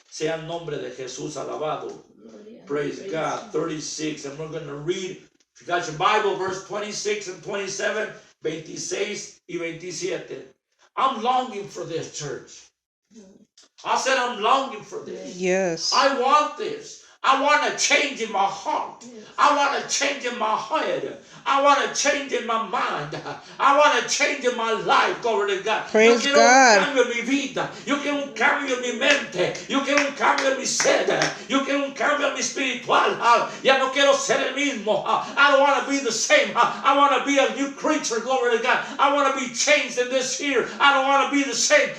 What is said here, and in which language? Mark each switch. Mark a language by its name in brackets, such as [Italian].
[Spanish] Sea el nombre de Jesús alabado. Gloria. [English] Praise God. 36. And we're going to read, if you got your Bible, verse 26 and 27, 26 y 27. I'm longing for this, church. I said I'm longing for this. Yes. I want this. I want a change in my heart. I want a change in my head. I want a change in my mind. I want a change in my life. Glory to God. Praise [Spanish] Yo quiero [English] God. [Spanish] un cambio en mi vida. Yo quiero un cambio en mi mente. Yo quiero un cambio en mi sed. Yo quiero un cambio en mi espiritual. Ya no quiero ser el mismo. [English] I don't want to be the same. I want to be a new creature. Glory to God. I want to be changed in this year. I don't want to be the same.